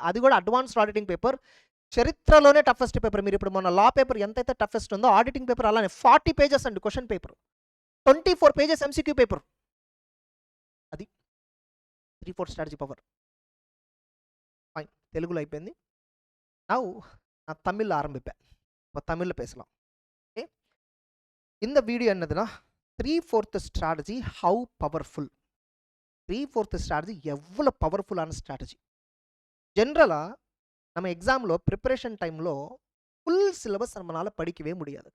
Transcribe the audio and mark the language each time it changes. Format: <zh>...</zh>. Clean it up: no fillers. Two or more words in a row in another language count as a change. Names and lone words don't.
<te>అది కూడా</te> <en>advanced auditing paper,</en> <te>చరిత్రలోనే</te> <en>toughest paper.</en> <te>మీరు ఇప్పుడు మొన్న</te> <en>law paper</en> <te>ఎంతైతే టఫెస్ట్ ఉందో</te> <en>auditing paper</en> <te>అలానే 40 పేజెస్ అండి</te> <en>question paper,</en> <te>24</te> <en>pages MCQ paper. అది 3/4 strategy power.</en> <te>ఫైన్, తెలుగులో అయిపోయింది.</te> <ta>நான் தமிழில் ஆரம்பிப்பேன். இப்போ தமிழில் பேசலாம். ஓகே, இந்த வீடியோ என்னதுன்னா 3/4</ta> <en>strategy how powerful.</en> <ta>3/4 ஸ்ட்ராட்டஜி எவ்வளோ</ta> <en>powerfulஆன strategy.</en> <ta>ஜென்ரலாக நம்ம எக்ஸாமில்</ta> <en>preparation timeில் full syllabus</en> <ta>நம்மளால் படிக்கவே முடியாது.</ta>